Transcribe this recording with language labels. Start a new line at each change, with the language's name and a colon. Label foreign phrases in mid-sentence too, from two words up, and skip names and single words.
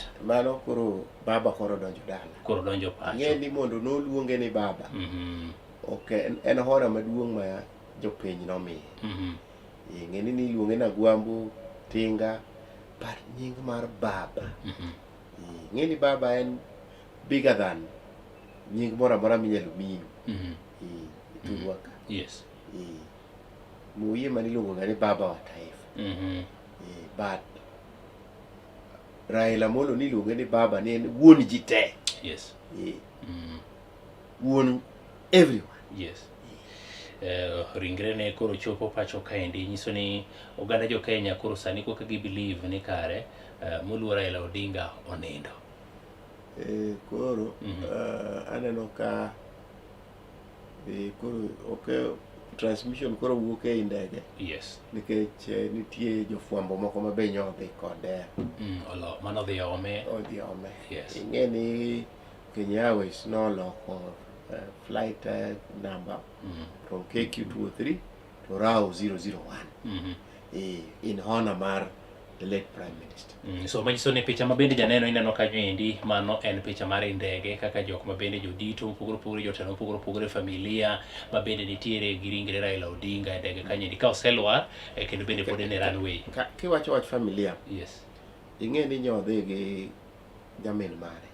Luo (Kenya and Tanzania): Mano koro baba koro donjo dala. Koro donjo pacho. Ng'eni mondo noluonge ni baba. Ok en hora maduong' ma jopiny nomiye. Ng'eni ni iluonge na Gwambo, Tinga, but nying mar baba. Ng'eni baba en
English: bigger than
Luo (Kenya and Tanzania): nying moro amora minyalo miyi. Turwaka. Yes. Muye maniluongo ni baba wa taifa. But Raila Amolo niluonge ni baba ni en wuon ji te. Yes. Wuon everyone. Yes. Ringre ne koro chopo pacho kaendi nyiso ni oganda jo Kenya koro sani koka gi believe ni kare moluor Raila Odinga onindo. Koro aneno ka koro okay, transmission koro wuok e ndege. Yes. Nikech nitie jofwambo moko ma be nyodhi kode. Mano dhi ome. Odhi ome. Yes.
English: Ing'eni Kenya Airways noloko flight number from KQ203 to RAO 001 in honor mar the late Prime Minister.
Luo (Kenya and Tanzania): So manyiso ni picha mabende janeno ineno kanyo endi mano en picha mar ndege kaka jok mabende jodito pogore jotelo pogore familia mabende nitiere gi ringre Raila Odinga e ndege kanyo endi ka oselwar kendo bende pod en runway. Kiwacho wach familia. Yes. Ing'eni nyodhi gi jamin mare.